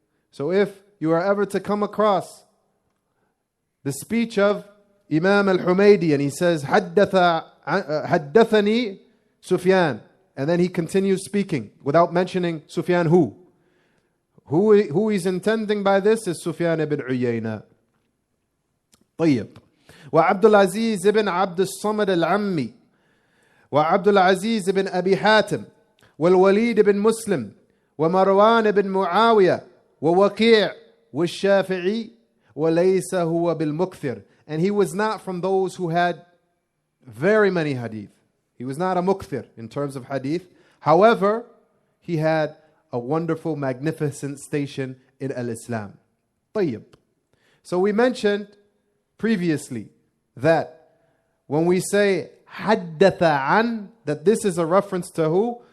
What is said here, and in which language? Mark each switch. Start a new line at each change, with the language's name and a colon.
English: So if you are ever to come across the speech of Imam al-Humaydee and he says حدثني Sufyan, and then he continues speaking without mentioning Sufyan who he's intending by this is Sufyan ibn Uyayna.
Arabic: طيب. وعبد العزيز ibn عبد الصمد العمي وعبد العزيز بن أبي حاتم والوليد بن مسلم ومروان بن معاوية ووكيع والشافعي وليس هو بالمكثر.
English: And he was not from those who had very many hadith. He was not a mukthir in terms of hadith. However, he had a wonderful, magnificent station in al-Islam.
Arabic: طيب.
English: So we mentioned previously that when we say حدث عن, that this is a reference to who?